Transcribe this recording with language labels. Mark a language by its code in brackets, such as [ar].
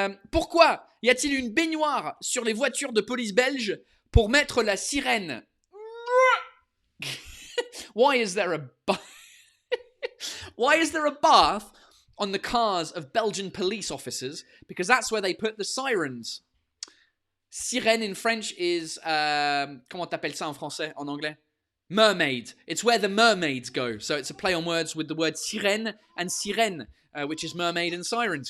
[fr] Pourquoi y a-t-il une baignoire sur les voitures de police belges pour mettre la sirène? [en] Why is there a bath on the cars of Belgian police officers? Because that's where they put the sirens. [fr] Sirène [en] in French is [fr] comment t'appelles ça en français, en anglais? [en] Mermaid. It's where the mermaids go. So it's a play on words with the word sirène and sirène, which is mermaid and sirens.